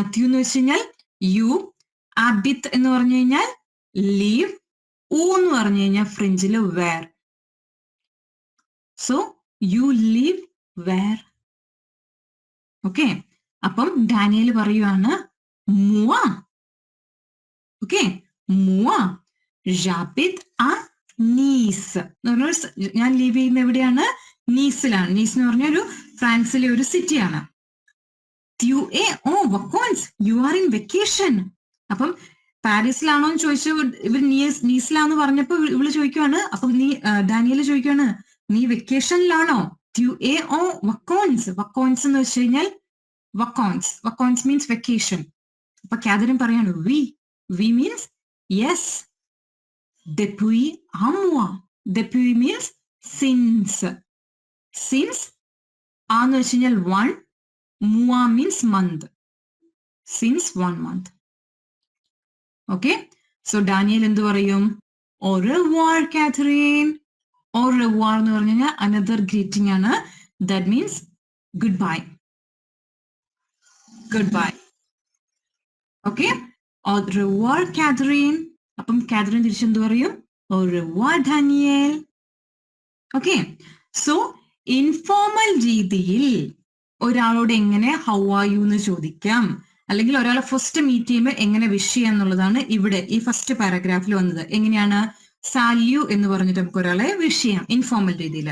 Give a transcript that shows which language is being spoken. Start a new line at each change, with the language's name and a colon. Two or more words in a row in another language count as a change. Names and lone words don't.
Malayalam: ത്യു എന്ന് വെച്ച് കഴിഞ്ഞാൽ യു, ആബിത് എന്ന് പറഞ്ഞു കഴിഞ്ഞാൽ ലീവ്, ഊ എന്ന് പറഞ്ഞു കഴിഞ്ഞാൽ ഫ്രഞ്ചില് വേർ.
English: so you live where.
Malayalam: ഓക്കെ, അപ്പം ഡാനിയൽ പറയുവാണ് മുവ.
French: ഓക്കെ, മുവ j'habite à Nice.
Malayalam: ഞാൻ ലീവ് ചെയ്യുന്ന എവിടെയാണ്, നീസിലാണ്. നീസ് എന്ന് പറഞ്ഞ ഒരു ഫ്രാൻസിലെ ഒരു സിറ്റിയാണ്.
French: tu es en vacances,
English: you are in vacation.
Malayalam: അപ്പം പാരീസിലാണോ എന്ന് ചോദിച്ചു, ഇവർ നീസിലാന്ന് പറഞ്ഞപ്പോ ഇവള് ചോദിക്കുവാണ്, അപ്പം ഡാനിയല് ചോദിക്കുവാണ് നീ വെക്കേഷനിലാണോ?
French: tu es en vacances.
Malayalam: വക്കോൻസ് എന്ന് വെച്ച് കഴിഞ്ഞാൽ വക്കോൻസ്
English: means vacation.
Malayalam: അപ്പൊ കാതറിൻ പറയാണ് വി
English: means yes.
French: depuis un mois. depuis
English: means since.
Malayalam: ആന്ന് വെച്ച് കഴിഞ്ഞാൽ 1, mois
English: means month. since 1 month. okay, so
Malayalam: ഡാനിയൽ എന്ത് പറയും,
French: au revoir കാതറിൻ.
Malayalam: au revoir എന്ന് പറഞ്ഞു കഴിഞ്ഞാൽ
English: another greeting
Malayalam: ആണ്.
English: that means good bye. okay,
French: au revoir കാതറിൻ.
Malayalam: അപ്പം കാതറിൻ തിരിച്ചെന്ത് പറയും,
French: au revoir ഡാനിയൽ.
English: okay, so informal
Malayalam: രീതിയിൽ ഒരാളോട് എങ്ങനെ
English: how are you
Malayalam: എന്ന് ചോദിക്കാം, അല്ലെങ്കിൽ ഒരാളെ
English: first meet
Malayalam: ചെയ്യുമ്പോൾ എങ്ങനെ വിഷ് ചെയ്യാം എന്നുള്ളതാണ് ഇവിടെ ഈ ഫസ്റ്റ് പാരഗ്രാഫിൽ വന്നത്. എങ്ങനെയാണ്, സാല്യു എന്ന് പറഞ്ഞിട്ട് നമുക്ക് ഒരാളെ വിഷ് ചെയ്യാം ഇൻഫോർമൽ രീതിയിൽ.